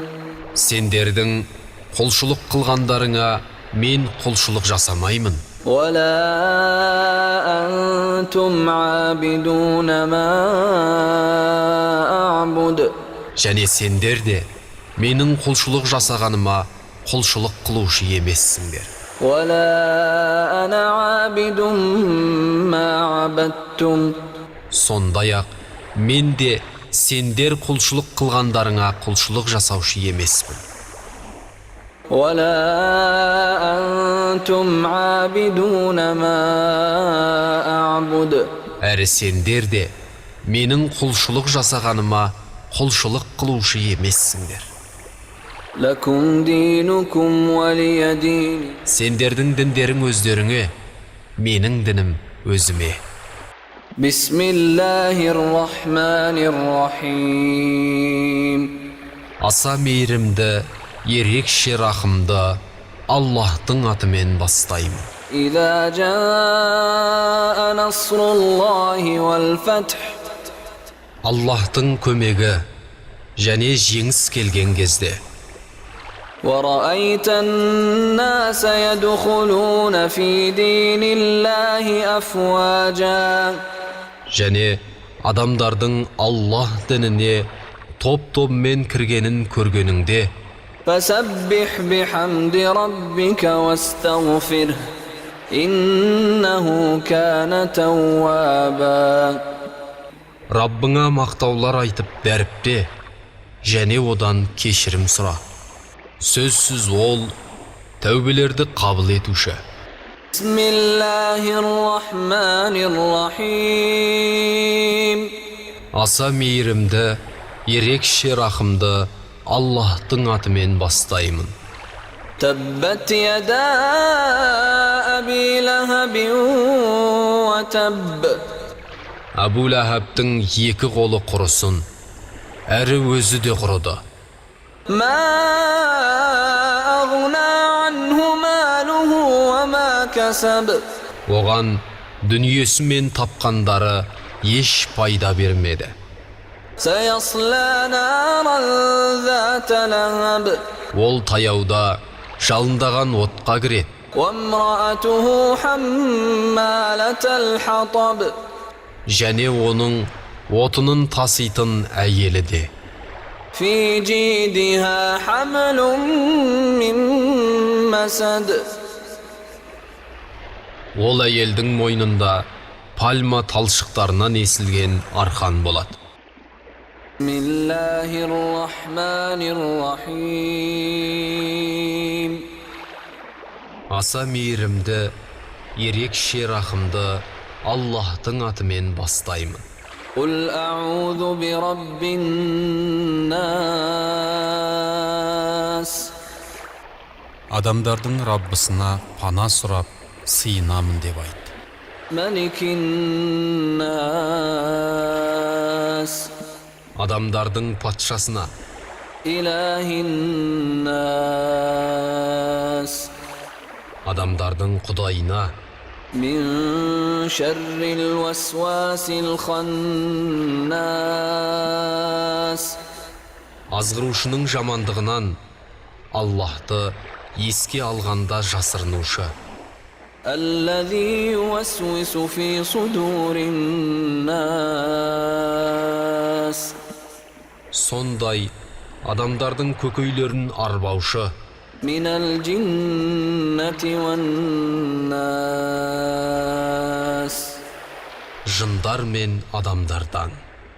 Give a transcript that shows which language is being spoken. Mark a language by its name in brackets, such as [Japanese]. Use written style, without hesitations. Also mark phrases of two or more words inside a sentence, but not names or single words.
[Kazakh] сендердің құлшылық қылғандарыңа мен құлшылық жасамаймын. [Arabic] ولا أنتم عابدون ما أعبد [Kazakh] Және сендер де менің құлшылық жасағаныма құлшылық қылушы емессіңдер. [Arabic] ولا أنا عابد ما عبدتم [Kazakh] Сондай-ақ мен де сендер құлшылық қылғандарыңа құлшылық жасаушы емеспін. [Arabic] ولا أنتم عابدون ما أعبد [Kazakh] Әрі сендер де менің құлшылық жасағаныма құлшылық қылушы емессіңдер. [Arabic] لكم دينكم ولي دين [Kazakh] Сендердің діндерің өздеріңе, менің дінім өзіме. [Arabic] بسم الله الرحمن الرحيم [Kazakh] Аса мейірімді, ерекше рахымды Аллахтың атымен бастаймын. [Arabic] إذا جاء نصر الله والفتح [Kazakh] Аллахтың көмегі және жеңіс келген кезде. [Arabic] ورأيت الناس يدخلون في دين الله أفواجا [Kazakh] Және адамдардың Аллах дініне топ-топмен кіргенін көргеніңде, [Arabic] فسبح بحمد ربك واستغفره إنه كان توابا [Kazakh] Раббыңа мақтаулар айтып дәріпте, және одан кешірім сұра. Сөзсіз ол тәубелерді қабыл етуші. [Arabic] بسم الله الرحمن الرحيم [Kazakh] Аса мейірімді, ерекше рахымды Аллахтың атымен бастаймын. [Arabic] تبت يدا أبي لهب وتب [Kazakh] Әбу Ләхабтың екі қолы құрысын, әрі өзі де құрыды. [Arabic] ما أغنى عنه ماله وما كسب [Kazakh] Оған дүниесі мен тапқандары еш пайда бермеді. [Arabic] سيصلى نارا ذات لهب [Kazakh] Ол таяуда жалындаған отқа кіреді. [Arabic] وامرأته حمالة الحطب [Kazakh] Және оның отының таситын әйелі де. [Arabic] في جيدها حبل من مسد [Kazakh] Ол әйелдің мойнында пальма талшықтарынан есілген арқан болады. [Arabic] بسم الله الرحمن الرحيم [Kazakh] Аса мейірімді, ерекше рахымды Аллахтың атымен бастаймын. [Arabic] قل أعوذ برب الناس [Kazakh] Адамдардың Раббысына пана сұрап, сыйынамын деп айт. [Arabic] ملك الناس [Kazakh] Адамдардың патшасына, [Arabic] إله الناس [Kazakh] адамдардың құдайына, [Arabic] من شر الوسواس الخناس [Kazakh] азғырушының жамандығынан, Аллахты еске алғанда жасырынушы. [Arabic] الذي يوسوس في صدور الناس [Kazakh] Сондай адамдардың көкейлерін арбаушы, [Arabic] من الجنة والناس [Kazakh] жындар мен адамдардан.